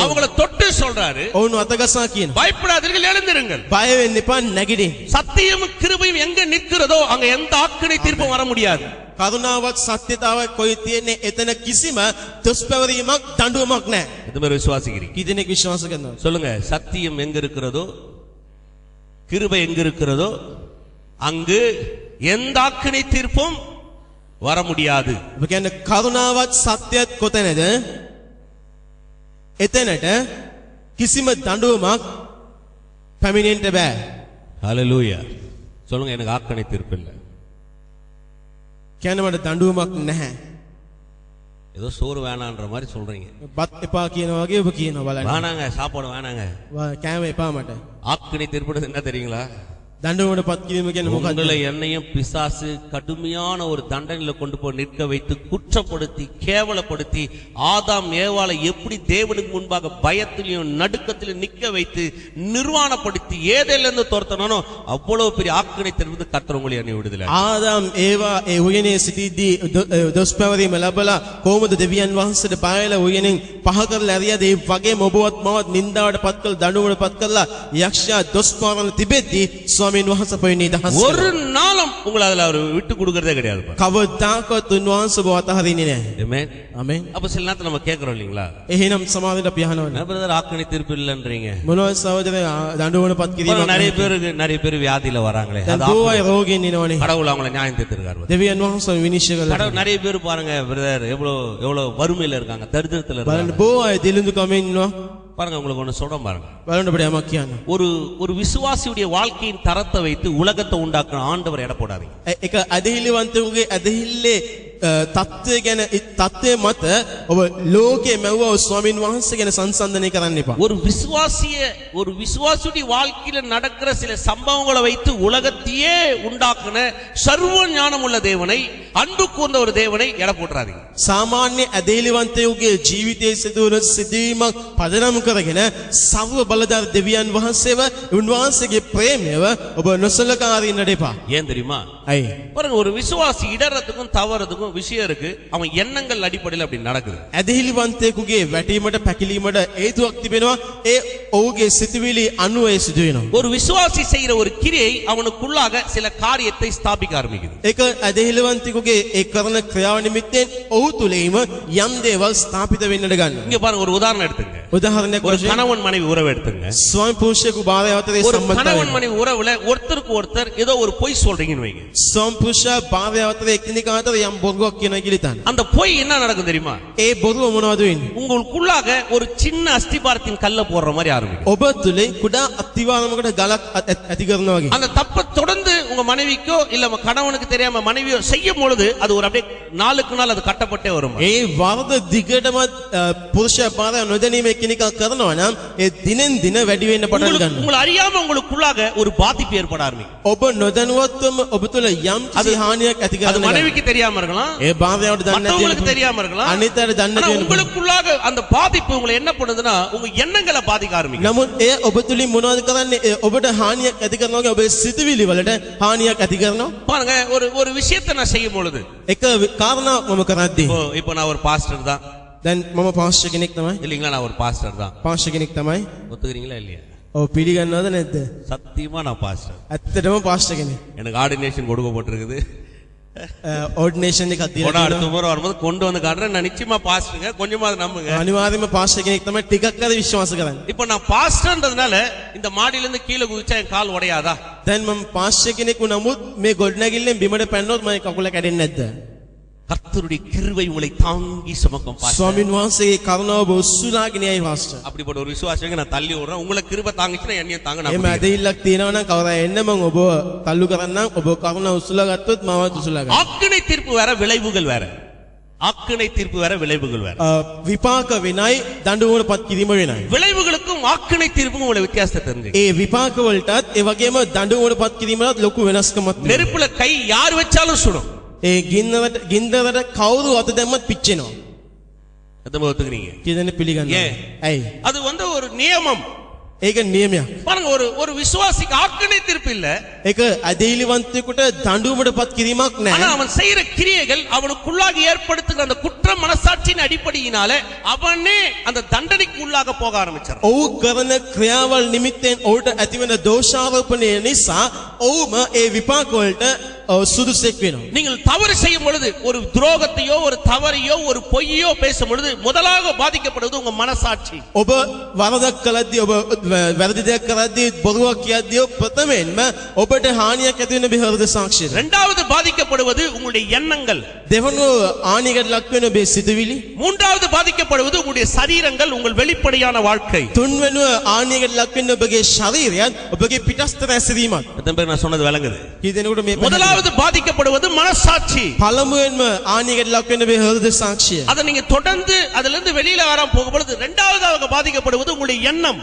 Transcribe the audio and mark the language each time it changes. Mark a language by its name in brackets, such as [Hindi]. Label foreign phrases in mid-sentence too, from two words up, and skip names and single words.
[Tamil] அவங்கள தொட்டு சொல்றாரு, [Sinhala] ඔවුන් අතගසා කියනවා. [Tamil] பயப்படாதீர்கள், எழுந்திருங்கள். [Sinhala] බය වෙන්න එපා, නැගිටින්. [Tamil] சத்தியமும் கிருபையும் எங்க நிற்கிறதோ அங்க எந்த ஆக்கினை தீர்ப்பும் வர முடியாது. [Sinhala] කරුණාවත් සත්‍යතාවක් කොයි තියෙන්නේ එතන කිසිම දොස්පැවරීමක් දඬුවමක් නැහැ. [Tamil] இது மாதிரி விசுவாசிக்கிறீங்க? [Sinhala] කී දෙනෙක් විශ්වාස කරනවද? [Tamil] சொல்லுங்க. சத்தியம் எங்க இருக்கிறதோ, கிருபை எங்க இருக்கிறதோ அங்கு எந்த ஆக்கினை தீர்ப்பும் வர முடியாது. [Sinhala] ඔබ කියන්නේ කරුණාවත් සත්‍යයත් කොතැනද? එතනට කිසිම දඬුවමක් පැමිණෙන්න බෑ. [Tamil] ஹalleluya. சொல்லுங்க, எனக்கு ஆக்கினை தீர்ப்பு இல்லை. [Sinhala] කියන්නේ මට දඬුවමක් නැහැ. [Tamil] ஏதோ சோறு வேணான்ற மாதிரி சொல்றீங்க. [Sinhala] බත් එපා කියනවා වගේ ඔබ කියනවා බලන්න. [Tamil] வேணாங்க, சாப்பாடு வேணாங்க. [Sinhala] කෑම එපා මට. [Tamil] ஆக்கினை தீர்ப்பு என்ன தெரியுங்களா? [Sinhala] දඬුවමට පත් කිරීම කියන්නේ මොකක්ද? [Tamil] உங்களை என்னையும் பிசாசு கடுமையான ஒரு தண்டனையில கொண்டு போய் நிற்க வைத்து குற்றப்படுத்தி கேவலப்படுத்தி ஆதாம் ஏவாளை எப்படி தேவனுக்கு முன்பாக பயத்திலையும் நடுக்கத்திலும் நிற்க வைத்து நிர்வாணப்படுத்தி ஏதேலிருந்து துரத்தனோ அவ்வளவு பெரிய ஆக்கினை தீர்ப்பு கர்த்தர் உங்களை என்னை விடுதலை. [Sinhala] ආදාම් ඒවා ඒ උයනේ සිටිද්දී දොස්පැවරීම ලැබලා කොහොමද දෙවියන් වහන්සේට පායලා උයනෙන් පහ කරලා ඇරියාද? ඒ වගේම ඔබවත් මවත් නින්දාවට පත් කළ දඬුවමට පත් කළා යක්ෂයා දොස්පවරන තිබෙද්දී ස්වාමීන් වහන්සේ පොයි නිදහස් [Tamil] ஒரு நாளும் உங்களை அதுல அவர் விட்டு கொடுக்கறதே கிடையாது. [Sinhala] කවදාකවත් උන්වහන්සේ ඔබ අතහරින්නේ නැහැ. [Tamil] ஆமென். [Sinhala] ආමෙන්. [Tamil] அப்ப சில நேரத்துல நம்ம கேக்குறோம் இல்லீங்களா, [Sinhala] එහෙනම් සමාවෙන්න අපි අහනවා. [Tamil] பிரதர் ஆக்கினை தீர்ப்பு இல்லன்றீங்க. [Sinhala] මොනවද සහෝදරය දඬුවමට පත් කිරීමක්? [Tamil] நிறைய பேர் வியாதியில வராங்களே, [Sinhala] දැන් බොහෝ රෝගීන් ඉනවනේ. [Tamil] கடவுள் அவங்களை நியாயம் தீர்த்திருக்காரு. [Sinhala] දෙවියන් වහන්සේ විනිශ්චය කළා. [Tamil] கடவுள் நிறைய பேர் பாருங்க பிரதர் எவ்வளவு வறுமையில இருக்காங்க, தரித்திரத்துல [Sinhala] බලන්න [Tamil] இருக்காங்க. [Sinhala] බොහෝ අය දිලිඳු කමින් ඉන්නවා. [Tamil] பாருங்க, உங்களுக்கு ஒண்ணு சொல்றேன் பாருங்க. [Sinhala] බලන්න අපිට යමක් කියන්න. [Tamil] ஒரு விசுவாசியுடைய வாழ்க்கையின் தரத்தை வைத்து உலகத்தை உண்டாக்குற ஆண்டவர் எடை போடாதீங்க. [Sinhala] එක අදහිලිවන්තයෙකුගේ අදහිල්ලේ තත්ත්වය ගැන තත්ත්වය මත ඔබ ලෝකයේ මැව්ව ස්වාමීන් වහන්සේ ගැන සංසන්දනය කරන්න එපා. [Tamil] ஒரு விசுவாசியுடைய வாழ்க்கையில நடக்கிற சில சம்பவங்களை வைத்து உலகத்தையே உண்டாக்குன சர்வ ஞானம் உள்ள தேவனை அன்பு கூர்ந்த ஒரு தேவனை எடை போட்டுறாதீங்க. [Sinhala] සාමාන්‍ය ඇදහිලිවන්තයෙකුගේ ජීවිතයේ සිදුවන සිදුවීමක් පදනම් කරගෙන සර්ව බලධාර දෙවියන් වහන්සේව උන්වහන්සේගේ ප්‍රේමයව ඔබ නොසලකා අරින්නට එපා. [Tamil] ஏன் தெரியுமா? [Sinhala] ඇයි? [Tamil] பாருங்க, ஒரு விசுவாசி இடறதுக்கும் தவறதுக்கும் விஷயம் இருக்கு. அவன் எண்ணங்கள் அடிப்படையில் அப்படி நடக்குது. [Sinhala] ඇදහිලිවන්තයෙකුගේ වැටීමට පැකිලීමට හේතුවක් තිබෙනවා. ඒ ඔහුගේ සිතුවිලි අනුව ඒ සිදු වෙනවා. [Tamil] ஒரு விசுவாசி செய்யற ஒரு கிரியை அவனுக்குள்ளாக சில காரியத்தை ஸ்தாபிக்க ஆரம்பிக்குது. [Sinhala] ඒක ඇදහිලිවන්තයෙකුගේ ඒ කරන ක්‍රියාව නිමිත්තෙන් ඔහු තුලින්ම යම් දේවල් ස්ථාපිත වෙන්නට ගන්නවා. [Tamil] இங்க பாருங்க, ஒரு உதாரணம் எடுத்துங்க. [Sinhala] උදාහරණයක් [Tamil] ஒரு [Sinhala] වශයෙන් [Tamil] கணவன் மனைவி உறவு எடுத்துங்க. [Sinhala] ස්වාමි පුරුෂයෙකු භාර්යාව අතරේ [Tamil] ஒரு [Sinhala] සම්බන්ධතාවය. [Tamil] கணவன் மனைவி உறவுல ஒருத்தருக்கு ஒருத்தர் ஏதோ ஒரு பொய் சொல்றீங்கன்னு வைங்க. [Sinhala] ස්වාමි පුරුෂයා භාර්යාව අතරේ එකිනෙකා අතර යම් බොරුවක් කියනවා කියලා හිතන්න. [Tamil] அந்த பொய் என்ன நடக்கும் தெரியுமா? [Sinhala] ඒ බොරුව මොනවද වෙන්නේ? [Tamil] உங்களுக்குள்ளாக ஒரு சின்ன அஸ்திபாரத்தின் கல்ல போடுற மாதிரி ஆரம்பிக்கும். [Sinhala] ඔබ තුලින් කුඩා අතිවාරමකට ගලක් ඇති කරනවා වගේ. [Tamil] அந்த தப்பை தொடர்ந்து உங்க மனைவிக்கோ இல்ல கணவனுக்கு தெரியாம மனைவியோ செய்யும் பொழுது அது ஒரு அப்படியே நாளுக்கு நாள் அது கட்டப்பட்டே வரும். [Sinhala] ඒ වරද දිගටම පුරුෂයා භාර්යාව නොදැනීම එකිනෙකා කරනවා නම් ඒ දිනෙන් දින වැඩි වෙන්න පටන් ගන්නවා. [Tamil] உங்களை அறியாம உங்களுக்குள்ளாக ஒரு பாதிப்பு ஏற்பட ஆரம்பிக்கும். [Sinhala] ඔබ නොදැනුවත්වම ඔබ තුල යම් කිසි හානියක් ඇති [Tamil] அது [Sinhala] කරනවා. [Tamil] மனைவிக்கு தெரியாம இருக்கலாம், [Sinhala] ඒ භාර්යාවට දන්නේ නැති [Tamil] மற்றவங்களுக்கு தெரியாம இருக்கலாம். [Sinhala] අනිතට දන්නේ [Tamil] ஆனா [Sinhala] නැති වෙනවා. [Tamil] உங்களுக்குள்ளாக அந்த பாதிப்பு உங்களை என்ன பண்ணுதுன்னா உங்க எண்ணங்களை பாதிக்க ஆரம்பிக்கும். [Sinhala] නමුත් ඒ ඔබ තුලින් මොනවද කරන්නේ? ඔබට හානියක් ඇති කරනවා වගේ ඔබේ සිතුවිලි වලට හානියක් ඇති කරනවා. [Tamil] பாருங்க, ஒரு விஷயத்தை நான் செய்யும் பொழுது [Sinhala] එක කාරණාවක් මම කරද්දී [Tamil] இப்போ நான் ஒரு பாஸ்டர் தான் [Sinhala] දැන් මම පාස්ටර් කෙනෙක් තමයි. [Tamil] இல்லீங்களா? நான் ஒரு பாஸ்டர் தான். [Sinhala] පාස්ටර් කෙනෙක් තමයි. [Tamil] ஒத்துக்கிறீங்களா இல்லையா? [Sinhala] ඔව් පිළිගන්නවද නැද්ද? [Tamil] சத்தியமா நான் பாஸ்டர். [Sinhala] ඇත්තටම පාස්ටර් කෙනෙක්. [Tamil] எனக்கு ஆர்டினேஷன் கொடுக்கப்பட்டிருக்குது. [Sinhala] ඕඩිනේෂන් එකක් දීලා [Tamil] போனா அடுத்த [Sinhala] තියෙනවා. [Tamil] முறை வரும்போது கொண்டு வந்து காட்டுறேன். நான் நிச்சயமா பாஸ்டருங்க, கொஞ்சமா அதை நம்புங்க. [Sinhala] අනිවාර්යයෙන්ම පාස්ටර් කෙනෙක් තමයි ටිකක් අද විශ්වාස කරන්නේ. [Tamil] இப்போ நான் பாஸ்டர்ன்றதுனால இந்த மாடியில இருந்து கீழே குதிச்சா என் கால் உடையாதா? [Sinhala] දැන් මම පාස්ටර් කෙනෙක් වුණමුත් මේ ගොඩනැගිල්ලෙන් බිමට පැන්නොත් මගේ කකුල කැඩෙන්නේ නැද්ද? [Tamil] கர்த்தருடைய கிருபை உங்களை தாங்கி சுமக்கும் பாஸ்டர். [Sinhala] ස්වාමින් වහන්සේගේ කරුණාව ඔබ උස්සුලාගෙන යයි පාස්ටර්. [Tamil] அப்படிப்பட்ட ஒரு விசுவாசிங்க நான் தள்ளி விடுறேன். உங்களுக்கு கிருபை தாங்கிச்சுன்னா என்னையும் தாங்க. நான் [Sinhala] එහෙම ඇදහිල්ලක් තියෙනවා නම් කවදා එන්න මම ඔබ තල්ලු කරන්නම්. ඔබ කරුණාව උස්සලා ගත්තොත් මමත් උස්සලා ගන්නවා. [Tamil] ஆக்கினை தீர்ப்பு வேற, விளைவுகள் வேற. ஆக்கினை தீர்ப்பு வேற, விளைவுகள் வேற. [Sinhala] විපාක වෙනයි දඬුවමටපත් කිරීම වෙනයි. [Tamil] விளைவுகளுக்கும் ஆக்கினை தீர்ப்புக்கும் உள்ள வித்தியாசத்தை தெரிஞ்சுங்க. [Sinhala] ඒ විපාක වලටත් ඒ වගේම දඬුවමටපත් කිරීමලත් ලොකු වෙනස්කමක් තියෙනවා. [Tamil] நெருப்புல கை யார் வச்சாலும் சுடும். [Sinhala] ඒ ගින්දරට කවුරු අත දැම්මත් පිච්චෙනවා. [Tamil] எத்தனை ஒத்துக்கிறீங்க? [Sinhala] කියන පිළිගන්නවා. [Tamil] ஏன்? [Sinhala] ඇයි? [Tamil] அது ஒரு நியமம். [Sinhala] ඒක නියමයක්. [Tamil] பாருங்க, ஒரு விசுவாசிக்கு ஆக்கினை தீர்ப்பு இல்ல. [Sinhala] ඒක අධෛර්යවන්තයෙකුට දඬුවමටපත් කිරීමක් [Tamil] ஆனா [Sinhala] නැහැ. [Tamil] அவன் செய்யற கிரியைகள் அவனுக்குள்ளாக ஏற்படுத்துகிற அந்த குற்ற மனசாட்சியின் அடிப்படையினால அவனே அந்த தண்டனைக்கு உள்ளாக போக ஆரம்பிச்சான். [Sinhala] ඔහු කරන ක්‍රියාවල් නිමිත්තෙන් ඔහුට ඇතිවන දෝෂාරෝපණය නිසා ඔහුම ඒ විපාක වලට සුදුසෙක් වෙනවා. [Tamil] நீங்கள் தவறு செய்யும் பொழுது ஒரு துரோகத்தையோ ஒரு தவறையோ ஒரு பொய்யோ பேசும் பொழுது முதலாக பாதிக்கப்படுவது உங்க மனசாட்சி. [Sinhala] ඔබ වරදක් කළද්දී ඔබ වැරදි දෙයක් කරද්දී බොරුවක් කියද්දී ප්‍රථමයෙන්ම ඔබට හානියක් ඇති වෙන බෙහෙරද සාක්ෂිය. [Tamil] இரண்டாவது பாதிக்கப்படுவது உங்களுடைய எண்ணங்கள். [Sinhala] දෙවනුව ආනියකට ලක් වෙන ඔබේ සිතුවිලි. [Tamil] மூன்றாவது பாதிக்கப்படுவது உங்களுடைய சரீரங்கள், உங்கள் வெளிப்படையான வாழ்க்கை. [Sinhala] තුන්වෙනුව ආනියකට ලක් වෙන ඔබගේ ශරීරයත් ඔබගේ පිටස්තර ඇසිරීමත්. [Tamil] எத்தனை பேர் நான் சொன்னது விளங்குது? [Sinhala] කී දෙනෙකුට මේ [Tamil] முதலாவது பாதிக்கப்படுவது மனசாட்சி. [Sinhala] පළමුවෙන්ම ආනියකට ලක් වෙන බෙහෙරද සාක්ෂිය. [Tamil] அதை நீங்க தொடர்ந்து அதிலிருந்து இருந்து வெளியில வராம போகும் பொழுது இரண்டாவதாக பாதிக்கப்படுவது உங்களுடைய எண்ணம்.